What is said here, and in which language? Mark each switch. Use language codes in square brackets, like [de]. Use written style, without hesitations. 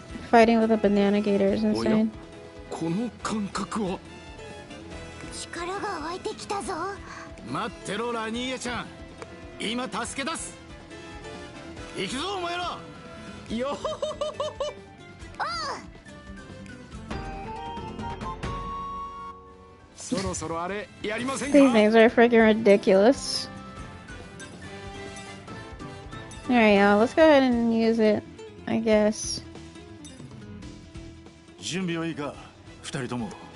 [en] Fighting with a banana gator is insane. [ja] この感覚は。力が湧いてきたぞ。待ってろラニーヤちゃん、今助け出す。行くぞお前ら。よほほほほ。そろそろあれやりませんか？ [en] These things are freaking ridiculous. Alright, y'all. Let's go ahead and use it, I guess. [ja] 準備はいいか、二人とも。